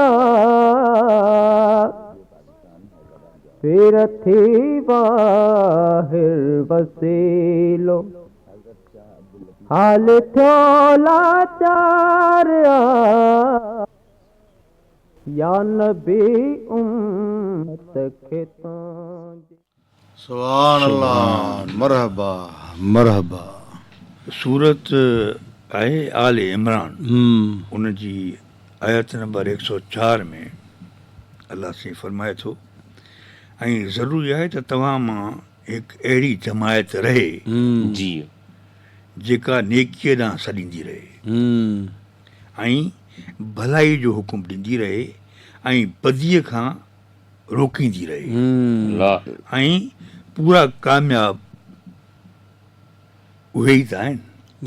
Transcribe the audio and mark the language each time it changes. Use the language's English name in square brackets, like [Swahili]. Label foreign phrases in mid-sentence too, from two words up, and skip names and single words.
[Sindhi] पीर थी वाहिर वसीलो हाल थियो लाचार या नबी उम्मत खे तुंहिंजी [Arabic] سبحان الله مرحبا مرحبا. [Sindhi] सूरत आहे आल इमरान, उन जी आयत नंबर 104 में अलाह साईं फरमाए थो ऐं ज़रूरी आहे त तव्हां मां हिकु अहिड़ी जमायत रहे जी जेका नेकीअ ॾांहुं सॾींदी रहे ऐं भलाई जो हुकुम ॾींदी रहे ऐं बदीअ खां रोकींदी रहे ऐं पूरा कामयाब उहे ई त आहिनि।